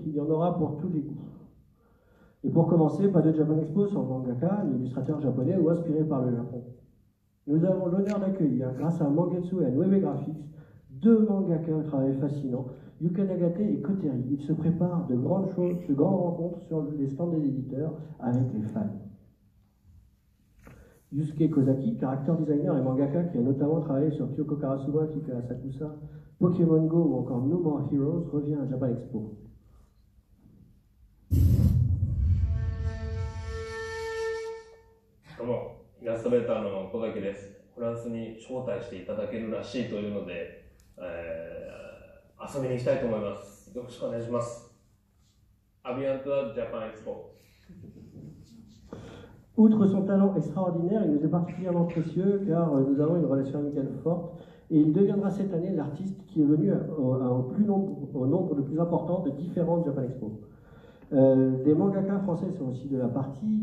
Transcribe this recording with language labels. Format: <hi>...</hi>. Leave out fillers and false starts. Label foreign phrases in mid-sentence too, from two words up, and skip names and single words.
<fr>Il y en aura pour tous les goûts. Et pour commencer, pas de Japan Expo sans mangaka, un illustrateur japonais ou inspiré par le Japon. Nous avons l'honneur d'accueillir, grâce à Mangetsu et à Nueve Graphics, 2 mangaka au travail fascinant, Yuka Nagate et Koteri. Ils se préparent de grandes choses, de grandes rencontres sur les stands des éditeurs avec les fans. Yusuke Kozaki,</fr> <en>character designer</en> <fr>et mangaka qui a notamment travaillé sur Kyoko Karasuma, Kika Asakusa, Pokémon Go ou encore No More Heroes, revient à Japan Expo.</fr> <ja>どうも、イラストレーターの小崎です。フランスに招待していただけるらしいというので、遊びに行きたいと思います。よろしくお願いします。</ja> <fr>À bientôt à Japan Expo. Outre son talent extraordinaire, il nous est particulièrement précieux car nous avons une relation amicale forte et il deviendra cette année l'artiste qui est venu au nombre le plus important de différentes Japan Expo. Des mangaka français sont aussi de la partie.</fr>